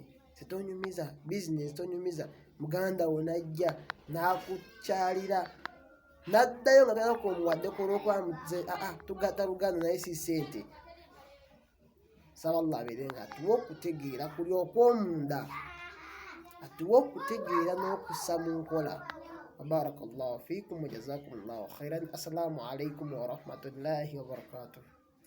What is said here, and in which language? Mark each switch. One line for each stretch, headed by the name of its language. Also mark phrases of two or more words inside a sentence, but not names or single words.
Ganda: Tonyumiza bizinesi, tonyumiza muganda wo najja n'akukyalira, n'addayo nga tolina k'omuwaddeko olw'okuba tugatta luganda naye si sente. Saba Allah abeere nga atuwa okutegeera kuli okw'omunda, atuwa okutegeera n'okussa mu nkola.
Arabic: بارك الله فيكم وجزاكم الله خيرا. السلام عليكم ورحمة الله وبركاته.